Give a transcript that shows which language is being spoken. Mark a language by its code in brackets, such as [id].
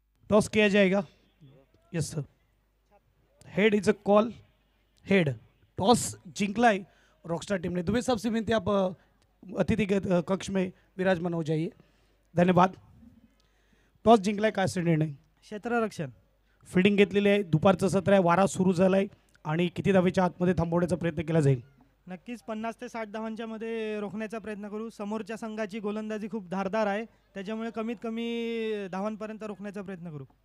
[hi] Toss किया जाएगा. [en] Yes sir. Head is a call. Head. [mr] Toss जिंकलाय Rockstar team ने. [hi] दुबे साहब से विनती आप अतिथि कक्ष में विराजमान हो जाइए. [mr] धन्यवाद. टॉस जिंकलाय काय असेल निर्णय. क्षेत्ररक्षण. फिल्डिंग घेतलेली आहे. दुपारचं सत्र आहे. वारा सुरू झालाय आणि किती धावेच्या आतमध्ये थांबवण्याचा प्रयत्न केला जाईल. नक्कीच 50 ते 60 धावांच्या मध्ये रोखण्याचा प्रयत्न करू. समोरच्या संघाची गोलंदाजी खूप धारदार आहे त्याच्यामुळे कमीत कमी धावांपर्यंत रोखण्याचा प्रयत्न करू.